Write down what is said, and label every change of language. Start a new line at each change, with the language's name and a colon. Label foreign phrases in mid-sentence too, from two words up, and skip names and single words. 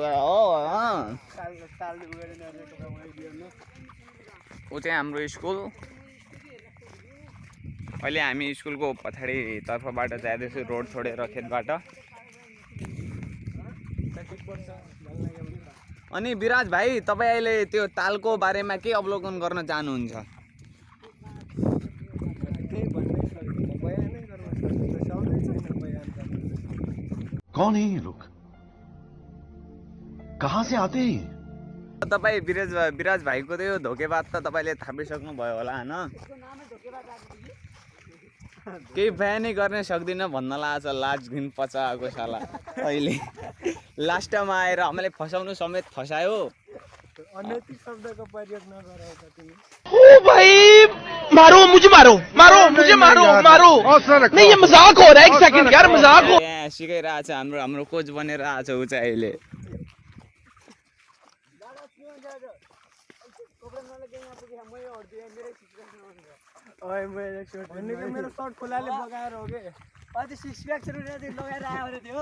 Nepali: ऊ चाहिँ हाम्रो स्कुल अहिले हामी स्कुलको पछाडि तर्फबाट जाँदैछौँ रोड छोडेर खेतबाट अनि विराज भाइ तपाईँ अहिले त्यो तालको बारेमा के अवलोकन गर्न चाहनुहुन्छ
Hindi: कौन है ये लोग कहाँ से आते हैं
Nepali: तपाईँ विराज भाइको त्यो धोकेबाज त तपाईँले थाहा पाइसक्नु भयो होला होइन केही बयानै गर्न सक्दिनँ भन्न लाग्छ लाज घिन पचाएको साला अहिले लास्टमा आएर हामीले फसाउनु समेत फसायो अनैतिक शब्दको प्रयोग नगरेको तिमी
Hindi: ओ भाई मारो मुझे मारो मारो मुझे मारो मारो नहीं ये मजाक हो रहा है एक सेकंड यार मजाक हो
Nepali: यहाँ सिकाइरहेछ हाम्रो कोच बनेर आएको छ ऊ चाहिँ अहिले मेरो सर्ट खोलाले बगाएर हो के अझै
English: six pack
Nepali: लगाएर आयो अरे त्यो